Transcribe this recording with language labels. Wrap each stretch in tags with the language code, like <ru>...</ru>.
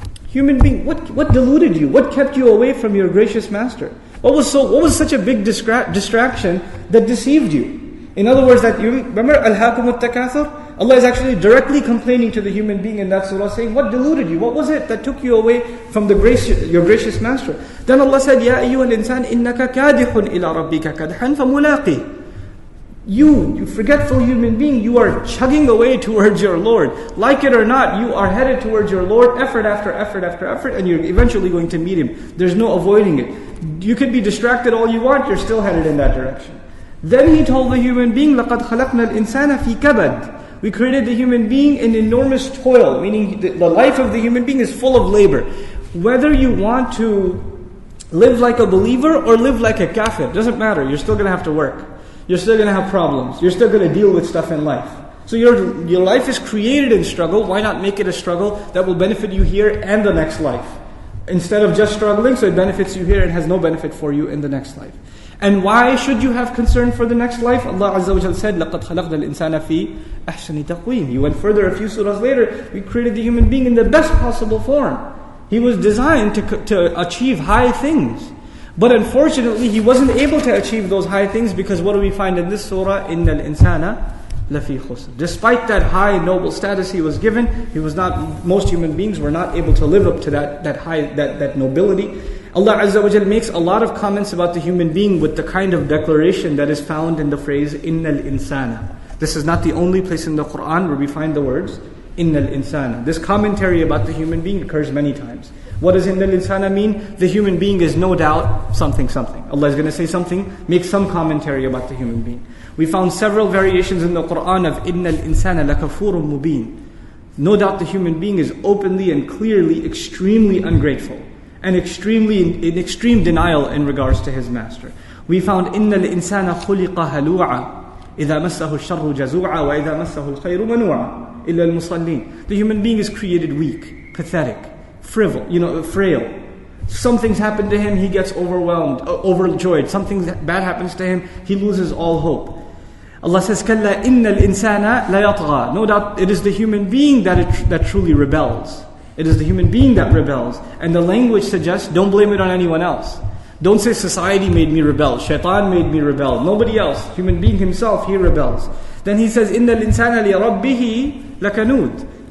<en>Human being, what deluded you? What kept you away from your gracious master? What was such a big distraction that deceived you? In other words, that you remember al-Hakum al-Takathur? Allah is actually directly complaining to the human being in that surah, saying, what deluded you? What was it that took you away from your gracious master? Then Allah said,</en> <ar>يَا أَيُّهَا الْإِنسَانِ إِنَّكَ كَادِحٌ إِلَىٰ رَبِّكَ كَدْحًا فَمُلَاقِيهِ.</ar> <en>You forgetful human being, you are chugging away towards your Lord. Like it or not, you are headed towards your Lord, effort after effort after effort, and you're eventually going to meet Him. There's no avoiding it. You could be distracted all you want, you're still headed in that direction. Then He told the human being,</en> <ar>لَقَدْ خَلَقْنَا الْإِنسَانَ فِي كَبَدٍ.</ar> <en>We created the human being in enormous toil, meaning the life of the human being is full of labor. Whether you want to live like a believer or live like a kafir, doesn't matter, you're still going to have to work. You're still going to have problems. You're still going to deal with stuff in life. So your life is created in struggle. Why not make it a struggle that will benefit you here and the next life? Instead of just struggling, so it benefits you here and has no benefit for you in the next life. And why should you have concern for the next life? Allah Azza wa Jalla said,</en> <ar>لَقَدْ خَلَقْنَا الْإِنسَانَ فِي أَحْسَنِ تَقْوِيمٍ.</ar> <en>He went further a few surahs later. We created the human being in the best possible form. He was designed to achieve high things. But unfortunately, he wasn't able to achieve those high things because what do we find in this surah?</en> <ar>إِنَّ الْإِنسَانَ لَفِي خُسْرٍ.</ar> <en>Despite that high noble status he was given, most human beings were not able to live up to that nobility. Allah Azza wa Jal makes a lot of comments about the human being with the kind of declaration that is found in the phrase إِنَّ الْإِنسَانَ. This is not the only place in the Quran where we find the words إِنَّ الْإِنسَانَ. This commentary about the human being occurs many times. What does إِنَّ الْإِنسَانَ mean? The human being is no doubt something. Allah is going to say something, make some commentary about the human being. We found several variations in the Quran of</en> <ar>إِنَّ الْإِنسَانَ لَكَفُورٌ مُبِينٌ.</ar> <en>No doubt the human being is openly and clearly extremely ungrateful and in extreme denial in regards to his master. We found</en> <ar>إِنَّ الْإِنسَانَ خُلِقَ هَلُوعًا إِذَا مَسَّهُ الشَّرُّ جَزُوعًا وَإِذَا مَسَّهُ الْخَيْرُ مَنُوعًا إِلَّا الْمُصَلِّينَ.</ar> <en>The human being is created weak, pathetic, frail. Some things happen to him, he gets overjoyed. Something bad happens to him, he loses all hope. Allah says,</en> <ar>كَلَّا إِنَّ الْإِنسَانَ لَيَطْغَى.</ar> <en>No doubt it is the human being that truly rebels. It is the human being that rebels. And the language suggests, don't blame it on anyone else. Don't say society made me rebel, shaitan made me rebel. Nobody else. Human being himself, he rebels. Then he says,</en> <ar>إِنَّ الْإِنسَانَ لِرَبِّهِ لَكَنُودٌ.</ar>